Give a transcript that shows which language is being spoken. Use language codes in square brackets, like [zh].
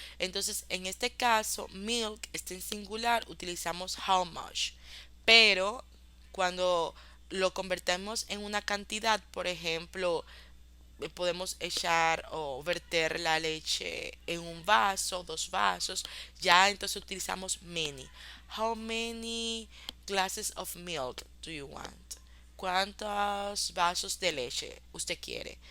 [es] Entonces, en este caso, milk está en singular, utilizamos how much. Pero cuando lo convertimos en una cantidad, por ejemplo, podemos echar o verter la leche en un vaso, dos vasos, ya entonces utilizamos many. [en] How many glasses of milk do you want? [es] ¿Cuántos vasos de leche usted quiere?